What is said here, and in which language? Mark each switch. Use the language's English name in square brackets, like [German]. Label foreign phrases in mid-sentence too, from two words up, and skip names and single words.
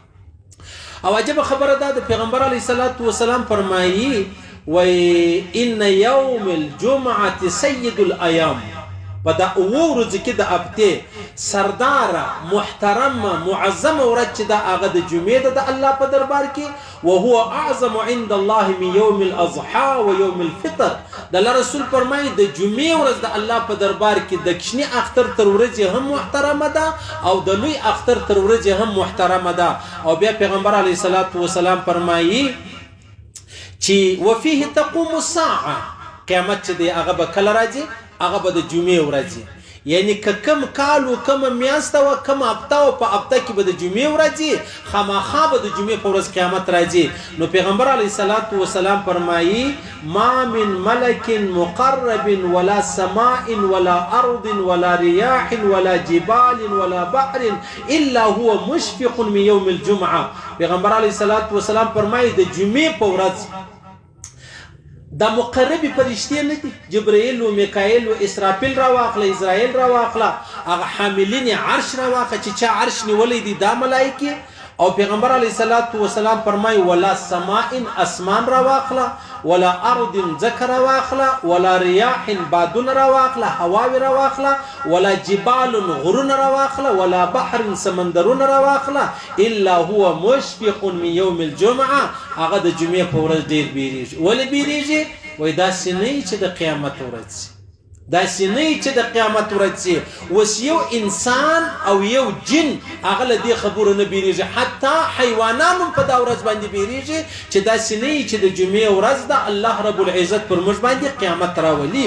[Pashto] او عجبه خبره ده د پیغمبر [Arabic] علیه السلام [Pashto] فرمایي وی [Arabic] ان یوم الجمعه سید الایام. [Pashto] په دا اوه ورځو کې د هفتې سرداره محترمه معظمه ورځ چې ده هغه د جمعې ده د الله په دربار کې. [Arabic] وهو اعظم عند الله من يوم الاضحى ويوم الفطر. [Pashto] د الله رسول فرمایي د جمعې ورځ د الله په دربار کې د کشني اختر تر ورځې هم محترمه ده او د لوی اختر تر ورځې هم محترمه ده. او بیا پیغمبر [Arabic] علیه السلام [Pashto] فرمایي چې [Arabic] وفيه تقوم الساعه. [Pashto] قیامت چې دی هغه به کله راځي هغه به د جمعې ورځ. یعنی که کم کال و کم میاشته و کم هفته و په هفته کې به د جمعې ورځ خامخا به د جمعې په ورځ قیامت راځي. نو پیغمبر علیه السلام فرمایي [Arabic] ما من ملک مقرب ولا سماء ولا ارض ولا رياح ولا جبال ولا بحر الا هو مشفق من يوم الجمعه. [Pashto] پیغمبر [Arabic] علیه السلام [Pashto] فرمایي د جمعې په ورځ دا مقربی فرشتې نه دي جبرائیل و میکائیل و اسرافیل را واخله اسرائیل را واخله هغه حاملین عرش را واخله چې چا عرش نیولی دي دا ملائکه. او پیغمبر [Arabic] علیه السلام [Pashto] فرمایي [Arabic] ولا سماء [Pashto] اسمان را واخله [Arabic] ولا ارض [Pashto] ذکر را واخله [Arabic] ولا رياح [Pashto] بادون را واخله هواوی را واخله [Arabic] ولا جبال [Pashto] غرون را واخله [Arabic] ولا بحر [Pashto] سمندرون را واخله [Arabic] الا هو مشفق من يوم الجمعه. [Pashto] هغه د جمعې په ورځ ډېر بیریږي. ولې بیریږي؟ وایي داسې نه چې د قیامت ورځ داسې نه چې د قیامت ورځ. اوس یو انسان او یو جن هغه له دې خبرو نه بیریږي. حتی حیوانان هم په دا ورځ باندې بیریږي چې داسې نه چې د جمعې ورځ ده الله رب العزت پر موږ باندې قیامت راولي.